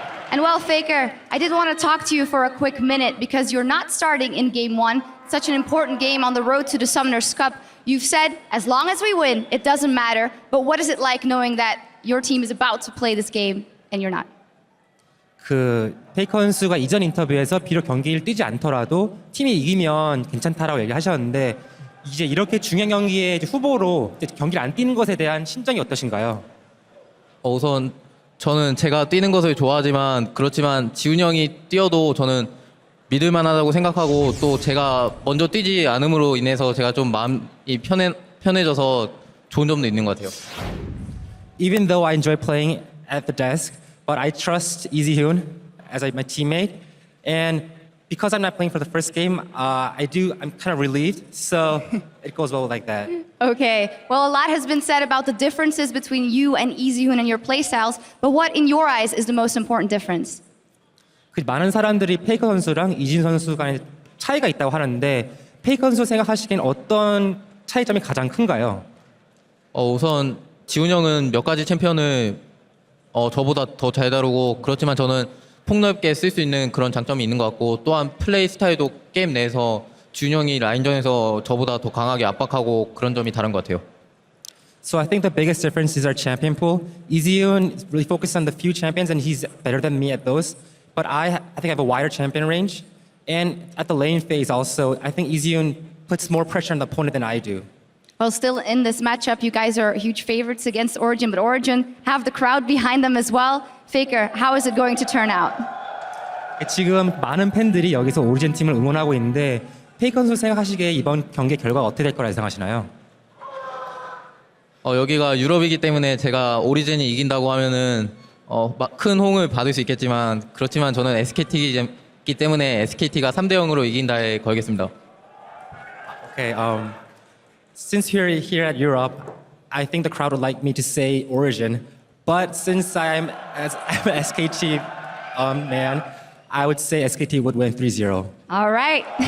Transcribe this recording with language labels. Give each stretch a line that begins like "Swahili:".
English: And well, FLICKR, I did want to talk to you for a quick minute because you're not starting in Game 1, such an important game on the road to the Summoners Cup. You've said, as long as we win, it doesn't matter. But what is it like knowing that your team is about to play this game and you're not?
Korean: 페이커 선수가 이전 인터뷰에서 비록 경기를 뛰지 않더라도 팀이 이기면 괜찮다라고 얘기하셨는데 이제 이렇게 중요한 경기에 후보로 경기를 안 뛰는 것에 대한 심정이 어떠신가요? 우선 저는 제가 뛰는 것을 좋아하지만 그렇지만 지훈이 형이 뛰어도 저는 믿을만하다고 생각하고 또 제가 먼저 뛰지 않음으로 인해서 제가 좀 마음이 편해져서 좋은 점도 있는 것 같아요.
English: Even though I enjoy playing at the desk, but I trust Easyhoon as my teammate, and because I'm not playing for the first game, I'm kind of relieved, so it goes well like that. Okay, well, a lot has been said about the differences between you and Easyhoon and your playstyles, but what, in your eyes, is the most important difference?
Korean: 많은 사람들이 페이커 선수랑 이진 선수 간의 차이가 있다고 하는데 페이커 선수 생각하시기엔 어떤 차이점이 가장 큰가요? 우선 지훈이 형은 몇 가지 챔피언을 저보다 더 잘 다루고 그렇지만 저는 폭넓게 쓸 수 있는 그런 장점이 있는 것 같고 또한 플레이 스타일도 게임 내에서 지훈이 형이 라인전에서 저보다 더 강하게 압박하고 그런 점이 다른 것 같아요.
English: So I think the biggest difference is our champion pool. Easyhoon is really focused on the few champions and he's better than me at those. But I think I have a wider champion range. And at the lane phase also, I think Easyhoon puts more pressure on the opponent than I do. Well, still in this matchup, you guys are huge favorites against Origen, but Origen have the crowd behind them as well. FLICKR, how is it going to turn out?
Korean: 지금 많은 팬들이 여기서 오리진 팀을 응원하고 있는데 페이커 선수 생각하시기에 이번 경기 결과가 어떻게 될 거라 예상하시나요? 여기가 유럽이기 때문에 제가 오리진이 이긴다고 하면은 큰 호응을 받을 수 있겠지만 그렇지만 저는 SKT이기 때문에 SKT가 3대0으로 이긴다에 걸겠습니다.
English: Okay, since we're here at Europe, I think the crowd would like me to say Origen, but since I'm an SKT man, I would say SKT would win 3-0. All right.